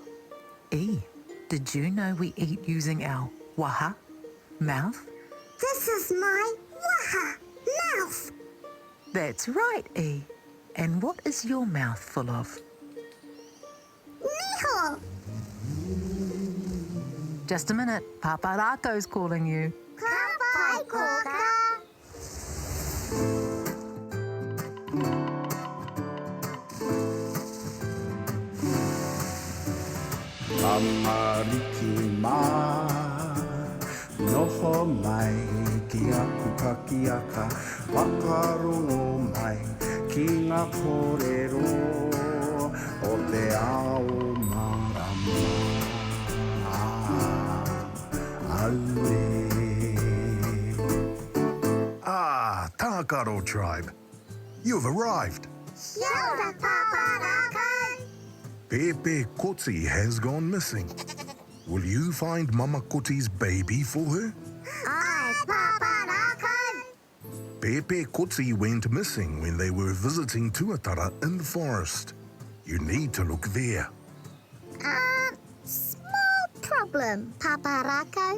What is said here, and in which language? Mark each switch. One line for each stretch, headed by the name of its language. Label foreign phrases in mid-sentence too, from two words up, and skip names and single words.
English: E, did you know we eat using our waha, mouth? This is my Waha, mouth. That's right, E. And what is your mouth full of?
Māori: Noho.
English: Just a minute, Papa Rakau's calling you.
Māori: Ka pai, Kōkā. Amariki mā, noho mai ki aku kakiaka, whakarongo mai ki ngā kōrero o te ao marama. Aue.
English: Ah, Tākaro Tribe. You've arrived.
Māori: Kia ora, Papa Rakau.
English: Pepe Kotsi has gone missing. Will you find Mama Koti's baby for her? Aye, Papa Rakau. Pepe Kotsi went missing when they were visiting Tuatara in the forest. You need to look there. Small problem, Papa Rakau.